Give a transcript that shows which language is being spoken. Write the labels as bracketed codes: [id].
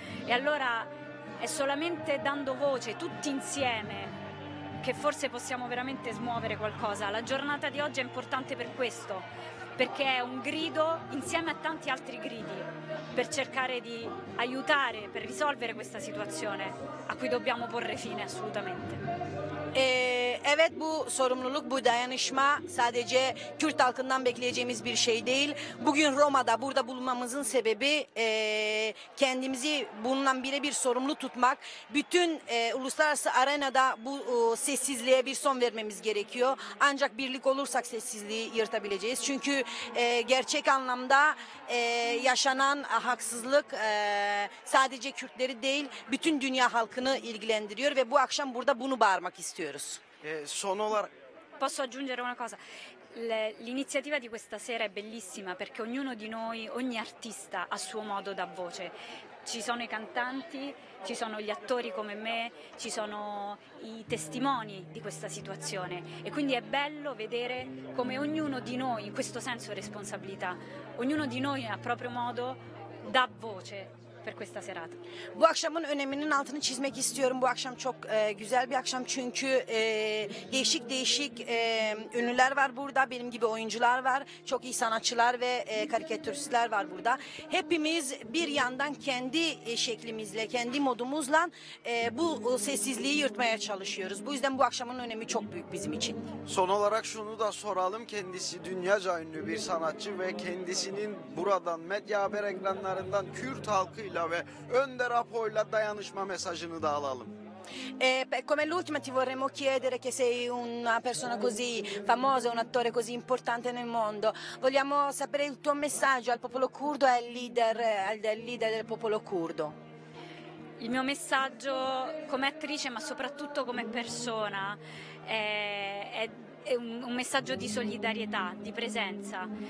[it] E allora è solamente dando voce tutti insieme che forse possiamo veramente smuovere qualcosa. La giornata di oggi è importante per questo, perché è un grido insieme a tanti altri gridi per cercare di aiutare, per risolvere questa situazione a cui dobbiamo porre fine assolutamente. [tr] Evet, bu sorumluluk, bu dayanışma sadece Kürt halkından bekleyeceğimiz bir şey değil. Bugün Roma'da burada bulunmamızın sebebi kendimizi bundan birebir sorumlu tutmak. Bütün uluslararası arenada bu sessizliğe bir son vermemiz gerekiyor. Ancak birlik olursak sessizliği yırtabileceğiz. Çünkü gerçek anlamda yaşanan haksızlık sadece Kürtleri değil, bütün dünya halkını ilgilendiriyor ve bu akşam burada bunu bağırmak istiyoruz. Son olarak [it] Posso aggiungere una cosa? L'iniziativa di questa sera è bellissima perché ognuno di noi, ogni artista a suo modo dà voce. Ci sono i cantanti, ci sono gli attori come me, ci sono i testimoni di questa situazione e quindi è bello vedere come ognuno di noi, in questo senso responsabilità, ognuno di noi a proprio modo dà voce per questa serata. [tr] Bu akşamın öneminin altını çizmek istiyorum. Bu akşam çok güzel bir akşam çünkü değişik değişik ünlüler var burada. Benim gibi oyuncular var. Çok iyi sanatçılar ve karikatüristler var burada. Hepimiz bir yandan kendi şeklimizle, kendi modumuzla bu sessizliği yırtmaya çalışıyoruz. Bu yüzden bu akşamın önemi çok büyük bizim için. Son olarak şunu da soralım. Kendisi dünyaca ünlü bir sanatçı ve kendisinin buradan medya haber ekranlarından Kürt halkıyla ve Önder Apo'yla dayanışma mesajını da alalım. [it] Come l'ultima ti vorremmo chiedere che sei una persona così famosa, un attore così importante nel mondo. Vogliamo sapere il tuo messaggio al popolo curdo e al leader del popolo curdo. Il mio messaggio come attrice, ma soprattutto come persona, è un messaggio di solidarietà, di presenza.